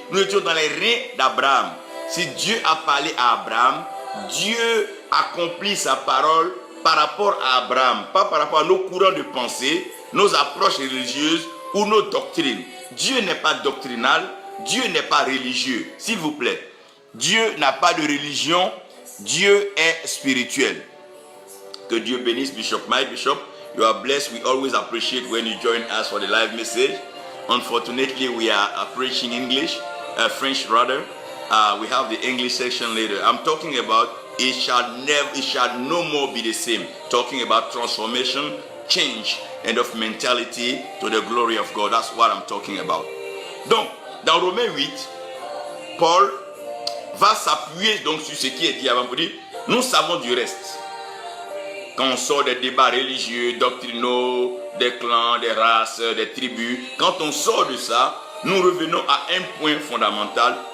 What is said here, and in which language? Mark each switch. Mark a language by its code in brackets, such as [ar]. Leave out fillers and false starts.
[fr] Nous étions dans les reins d'Abraham. Si Dieu a parlé à Abraham, Dieu accomplit sa parole par rapport à Abraham, pas par rapport à nos courants de pensée, nos approches religieuses ou nos doctrines. Dieu n'est pas doctrinal, Dieu n'est pas religieux, s'il vous plaît. Dieu n'a pas de religion, Dieu est spirituel. Que Dieu bénisse [en] Bishop Mike. Bishop, you are blessed. We always appreciate when you join us for the live message. Unfortunately, we are preaching English, French rather. We have the English section later. I'm talking about it shall no more be the same. Talking about transformation, change, and of mentality to the glory of God. That's what I'm talking about. [fr] Donc, dans Romains 8, Paul va s'appuyer donc sur ce qui est dit avant pour dire, nous savons du reste. Quand on sort des débats religieux, doctrinaux, des clans, des races, des tribus, quand on sort de ça, nous revenons à un point fondamental.